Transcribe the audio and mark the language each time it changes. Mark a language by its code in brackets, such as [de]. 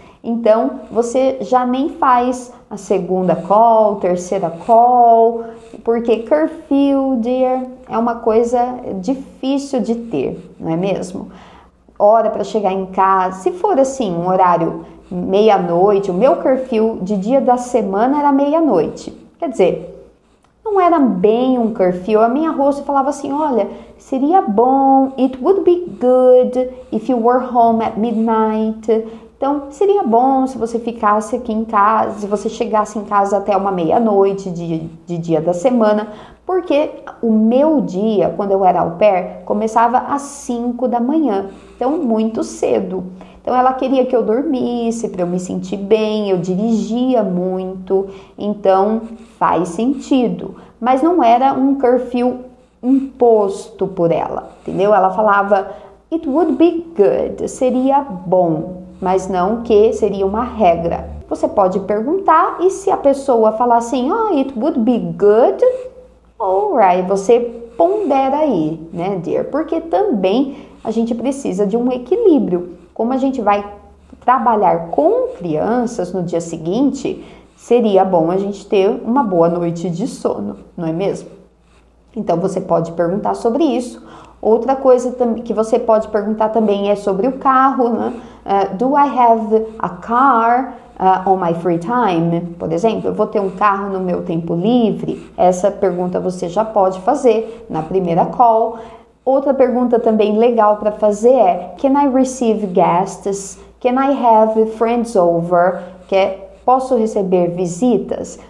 [pt] Então, você já nem faz a segunda call, terceira call, porque curfew, dear, é uma coisa difícil de ter, não é mesmo? Hora para chegar em casa, se for assim, um horário meia-noite, o meu curfew de dia da semana era meia-noite, quer dizer, não era bem um curfew. A minha host falava assim, olha, seria bom, [en] it would be good if you were home at midnight. [pt] Então, seria bom se você ficasse aqui em casa, se você chegasse em casa até uma meia-noite de dia da semana, porque o meu dia, quando eu era au pair, começava às 5 da manhã, então muito cedo. Então ela queria que eu dormisse para eu me sentir bem, eu dirigia muito, então faz sentido. Mas não era um curfew imposto por ela, entendeu? Ela falava, [en] it would be good, [pt] seria bom, mas não que seria uma regra. Você pode perguntar e se a pessoa falar assim, oh, [en] it would be good, alright, [pt] você pondera aí, né, dear? Porque também a gente precisa de um equilíbrio. Como a gente vai trabalhar com crianças no dia seguinte, seria bom a gente ter uma boa noite de sono, não é mesmo? Então você pode perguntar sobre isso. Outra coisa que você pode perguntar também é sobre o carro, né? [en] Do I have a car on my free time? [pt] Por exemplo, eu vou ter um carro no meu tempo livre? Essa pergunta você já pode fazer na primeira call. Outra pergunta também legal para fazer é, [en] can I receive guests? Can I have friends over? [pt] Posso receber visitas?